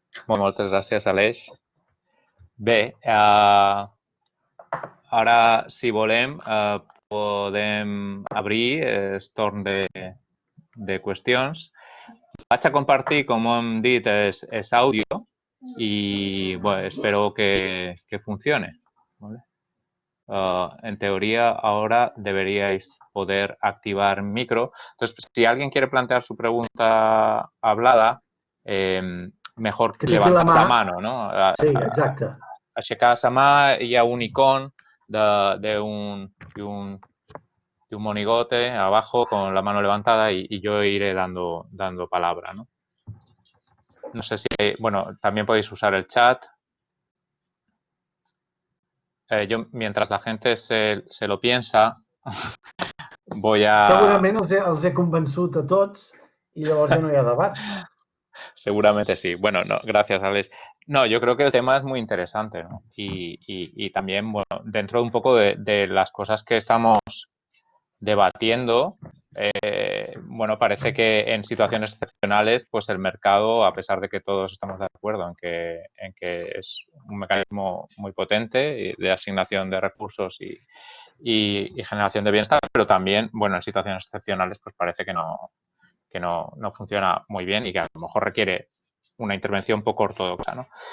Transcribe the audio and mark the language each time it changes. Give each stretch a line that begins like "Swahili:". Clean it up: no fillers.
Catalan: Moltes gràcies, Aleix. Bé, ara, si volem, podem obrir el torn de qüestions. Vaig a compartir, com hem dit, és àudio
Spanish: y bueno,
Catalan: espero que funcione.
Spanish: ¿Vale? En teoría, ahora deberíais poder activar micro. Entonces, si alguien quiere plantear su pregunta hablada, mejor que levantar la mano, ¿no?
Catalan: Sí, exacte. Aixecar la mà, hi ha
Spanish: un icon de un monigote abajo con la mano levantada y yo iré dando palabra, ¿no? No sé si, bueno, también podéis usar el chat. Yo, mientras la gente se lo piensa, voy a...
Catalan: Segurament els he convençut a tots y llavors ja no hi ha debat.
Spanish: Seguramente sí. Bueno, no, gracias, Alex. No, yo creo que el tema es muy interesante, ¿no? Y también, bueno, dentro de un poco de las cosas que estamos debatiendo, bueno, parece que en situaciones excepcionales, pues el mercado, a pesar de que todos estamos de acuerdo en que es un mecanismo muy potente de asignación de recursos y generación de bienestar, pero también, bueno, en situaciones excepcionales, pues parece que no funciona muy bien y que a lo mejor requiere una intervención poco ortodoxa, ¿no?